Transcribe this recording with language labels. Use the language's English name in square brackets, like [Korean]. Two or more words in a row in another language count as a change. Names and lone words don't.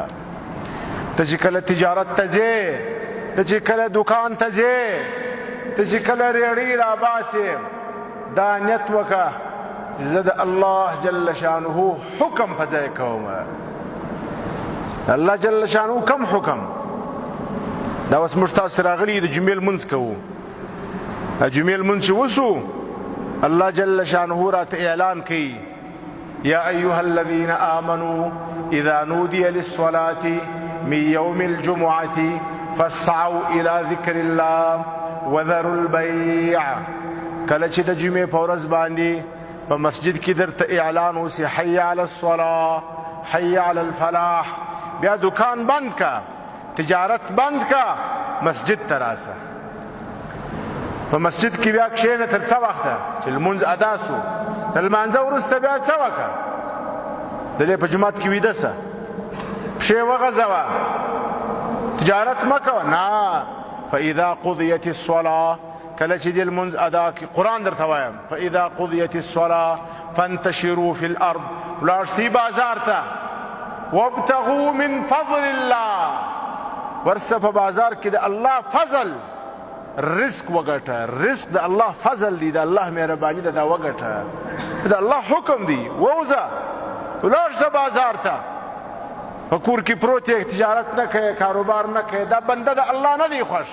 [Pashto] ته چې کله تجارت ته ځې، ته چې کله دکان ته ځې، ته چې کله ریړۍ راباسې، دا نیت وکړه چې زه د الله [Arabic] جل شانه [Pashto] حکم په ځای کوم. الله [Arabic] جل شانه [Pashto] کم حکم؟ دا اوس موږ تاسو راغلي د جمعې لمونځ کوو. جمعې لمونځ چې وسو، الله [Arabic] جل شانه [Pashto] راته اعلان کوي [Arabic] يا أيها الذين آمنوا إذا نودي للصلاة من يوم الجمعة فاسعوا إلى ذكر الله وذروا البيع. [Pashto] کله چې د جمعې په ورځ باندې په مسجد کې درته اعلان وسي [Arabic] حي على الصلاة، حي على الفلاح، [Pashto] بیا دکان بند کا، تجارت بند کا، مسجد ته راسه. په مسجد کې بیا کښېنه تر څه وخته چې لمونځ ادا سو، د لمانځه وروسته بیا څه وکړه؟ دلې په جومات کې ویده سه، پښې وغځوه، تجارت مه کوه. نه، [Arabic] فاذا قضیت الصلاة، [Pashto] کله چې دې لمونځ ادا کړي، قرآن درته وایم، [Arabic] فاذا قضیت الصلاة فانتشروا في الارض، [Pashto] ولاړ سئ بازار ته، [Arabic] وابتغوا من فضل الله، [Pashto] ورسه په بازار کې د الله فضل رزق وګټه. رزق د الله فضل دی، د الله مهرباني ده، دا وګټه، د الله حکم دی. ووځه ولاړ شه بازار ته، په کور کې پروت یې، تجارت نه کوې، کاروبار نه کوې، دا بنده د الله نه دی خوښ.